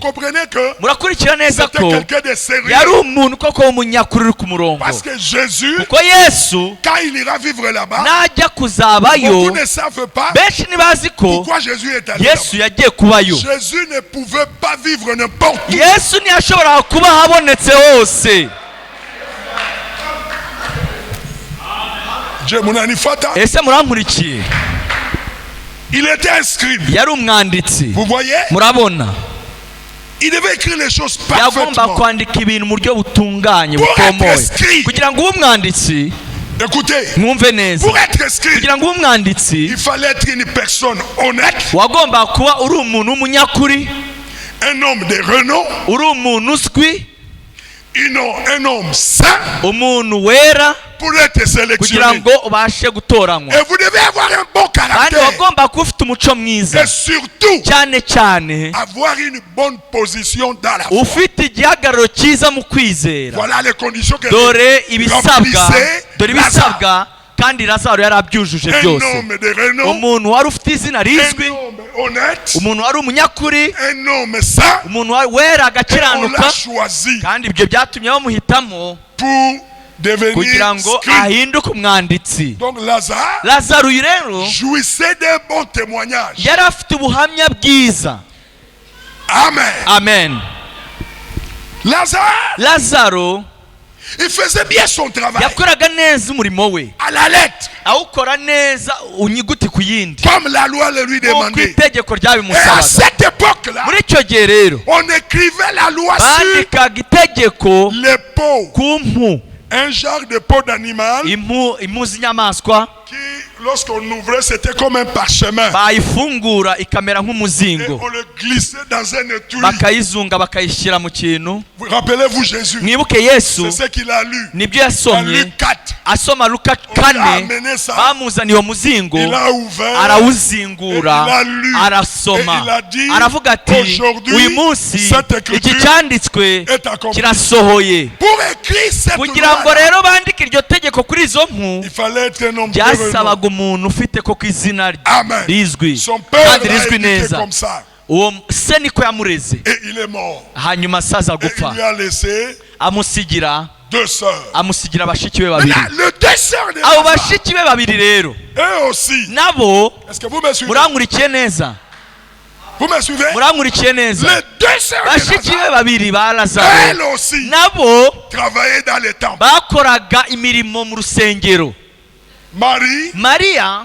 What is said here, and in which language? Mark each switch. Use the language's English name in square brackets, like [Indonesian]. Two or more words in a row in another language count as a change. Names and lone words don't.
[Kinyarwanda] murakurikira neza ko yari umuntu koko w'umunyakuri uri ku murongo, kuko Yesu najya kuzabayo benshi ntibazi ko Yesu yagiye kubayo. Yesu ntiyashobora kuba habonetse hose. ese murankurikiye? [French] Il était inscrit. [Kinyarwanda] yari umwanditsi. [French] Vous voyez? [Kinyarwanda] murabona? [French] Il devait écrire les choses parfaitement. [Kinyarwanda] yagomba kwandika ibintu mu buryo butunganye butomoye kugira ngo ube umwanditsi. [French] Écoutez, [Kinyarwanda] mwumve neza, [French] pour être inscrit, [Kinyarwanda] kugira ngo ube umwanditsi [French] il fallait être une personne honnête, [Kinyarwanda] wagomba kuba uri umuntu w'umunyakuri, [French] un homme de renom, [Kinyarwanda] uri umuntu uzwi, [French] un homme saint, [Kinyarwanda] umuntu wera, [French] pour être sélectionné. [Kinyarwanda] kugira ngo ubashe gutoranywa. [French] Et vous devez avoir un bon caractère. [Kinyarwanda] kandi wagomba kuba ufite umuco mwiza, [French] et surtout [Kinyarwanda] cyane cyane [French] avoir une bonne position dans la foi. [Kinyarwanda] ufite igihagararo cyiza mu kwizera. [French] Voilà les conditions que [Kinyarwanda] dore ibisabwa kandi Lazaro yari abyujuje byose. umuntu wari ufite izina rizwi, umuntu wari umunyakuri, umuntu wera agakiranuka, kandi ibyo byatumye bamuhitamo kugira ngo ahinduke umwanditsi. Lazaro rero yari afite ubuhamya bwiza. Amen. Lazaro [French] il faisait bien son travail. [Kinyarwanda] yakoraga neza umurimo we [French] à la lettre, [Kinyarwanda] awukora neza unyuguti ku yindi, [French] comme la loi le lui demandait. [Kinyarwanda] itegeko [French] Et à [Kinyarwanda] ryabimusabaga. [French] cette époque-là, [Kinyarwanda] muri icyo gihe rero [French] on écrivait la loi sur [Kinyarwanda] bandikaga itegeko [French] les peaux, [Kinyarwanda] ku mpu, [French] un genre de peau d'animal [Kinyarwanda] impu z'inyamaswa [French] qui, lorsqu'on ouvrait, c'était comme un parchemin. [Kinyarwanda] bayifungura ikamera [French] Et [Kinyarwanda] nk'umuzingo, [French] on le glissait dans un étui. [Kinyarwanda] bakayizunga bakayishyira mu kintu. [French] Rappelez-vous Jésus. [Kinyarwanda] mwibuke Yesu [French] C'est ce qu'il a lu. [Kinyarwanda] nibyo [French] Dans [Kinyarwanda] yasomye [French] Luc 4. [Kinyarwanda] asoma Luka 4. bamuzaniye uwo muzingo, [French] Il a ouvert. [Kinyarwanda] arawuzingura, [French] Et il a lu. [Kinyarwanda] arasoma, [French] Et il a dit, [Kinyarwanda] aravuga ati [French] aujourd'hui, [Kinyarwanda] uyu munsi [French] cette écriture [Kinyarwanda] iki cyanditswe [French] est accomplie. [Kinyarwanda] kirasohoye. [French] Pour écrire cette [Kinyarwanda] kugira ngo [French] loi, [Kinyarwanda] rero bandike iryo tegeko kuri izo mpu [French] il fallait être un homme de renom. [Kinyarwanda] byasabaga umuntu ufite koko izina Amen. rizwi [French] Son père [Kinyarwanda] kandi [French] l'a [Kinyarwanda] rizwi [French] éduqué [Kinyarwanda] neza. [French] comme ça. [Kinyarwanda] uwo se niko yamureze, [French] Et il est mort. [Kinyarwanda] hanyuma asaza [French] Et il [Kinyarwanda] gupfa, [French] lui a laissé [Kinyarwanda] amusigira [French] 2 sœurs. [Kinyarwanda] amusigira bashiki be babiri. [French] Maintenant, les 2 sœurs de [Kinyarwanda] abo Lazare, bashiki be babiri rero [French] eux aussi. [Kinyarwanda] nabo, [French] Est-ce que vous me suivez? [Kinyarwanda] murankurikiye neza, [French] Vous me suivez? [Kinyarwanda] murankurikiye neza. [French] Les 2 sœurs de [Kinyarwanda] bashiki be Lazare, babiri ba [French] elles [Kinyarwanda] Lazaro [French] aussi [Kinyarwanda] nabo [French] travaillaient dans les temples. [Kinyarwanda] bakoraga imirimo mu rusengero. Maria